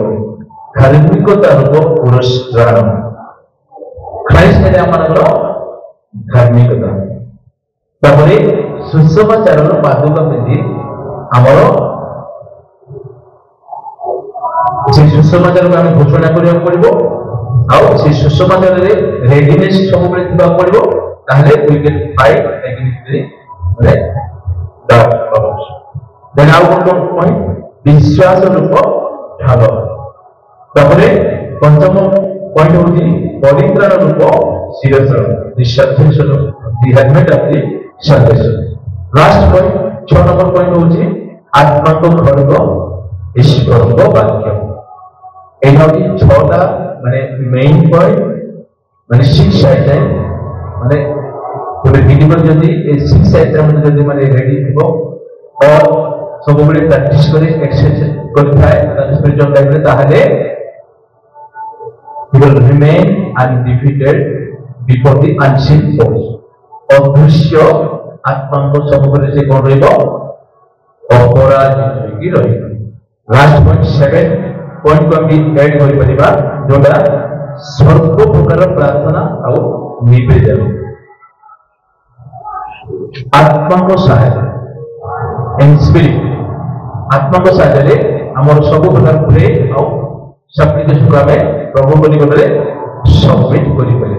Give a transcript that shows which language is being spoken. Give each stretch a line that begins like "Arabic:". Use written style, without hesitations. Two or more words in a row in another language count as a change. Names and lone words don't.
Odia: ଧାର୍ମିକତା ରୂପ ପୁରସ୍କାର ଖ୍ରାଇଷ୍ଟ ହେଲେ ଆମମାନଙ୍କର ଧାର୍ମିକତା। ତାପରେ ସୁସମାଚାରର ପାଦୁକା ପିନ୍ଧି ଆମର ସେ ସୁସମାଚାରକୁ ଆମେ ଘୋଷଣା କରିବାକୁ ପଡିବ ଆଉ ସେ ସୁସମାଚାରରେ ରେଡିନେସ୍ ସବୁବେଳେ ଥିବାକୁ ପଡିବ।
English: ତାହେଲେ we can fight against the dark powers।
Odia: ଦେନ୍ ଆଉ କଣ ପଏଣ୍ଟ ବିଶ୍ୱାସ ରୂପ ଢାଳ। ତାପରେ ପଞ୍ଚମ ପଏଣ୍ଟ ହଉଛି ପରିତ୍ରାଣ ରୂପ ଶିରସ୍ତ୍ର
English: the salvation of the helmet of the salvation।
Odia: ଲାଷ୍ଟ ପଏଣ୍ଟ 6 ନମ୍ବର ପଏଣ୍ଟ ହଉଛି ଆତ୍ମାଙ୍କ ଖଡଗ ଈଶ୍ୱରଙ୍କ ବାକ୍ୟ। ଏଇଟା ହଉଛି 6ଟା ମାନେ
English: main point
Odia: মানে 6 আইটেম মানে ଗୋଟେ ବିଲିଭର ଯଦି ଏ 6 ଆଇଟମ ଯଦି ମାନେ ରେଡି ଥିବ और ସବୁବେଳେ ପ୍ରାକ୍ଟିସ କରି ଏକ୍ସରସାଇଜ କରିଥାଏ
English: spiritual lifeରେ
Odia: ତାହେଲେ
English: he will remain undefeated before the unseen force।
Odia: ଅଦୃଶ୍ୟ ଆତ୍ମାଙ୍କ ସମ୍ମୁଖରେ ସେ କଣ ରହିବ ଅପରାଜିତ ହୋଇକି ରହିବ। ଲାଷ୍ଟ ପଏଣ୍ଟ 7 ପଏଣ୍ଟକୁ ଆମେ ଏଡ୍ କରିପାରିବା ଯୋଉଟା ସର୍ବ ପ୍ରକାର ପ୍ରାର୍ଥନା ଆଉ ନିବେଦନ ଆତ୍ମାଙ୍କ ସାହାଯ୍ୟ ଆତ୍ମାଙ୍କ ସାହାଯ୍ୟରେ ଆମର ସବୁ ପ୍ରକାର ପ୍ରେ ଆଉ ସପ୍ଲିକେସନକୁ ଆମେ ପ୍ରଭୁଙ୍କ ନିକଟରେ ସବମିଟ କରିପାରିବା।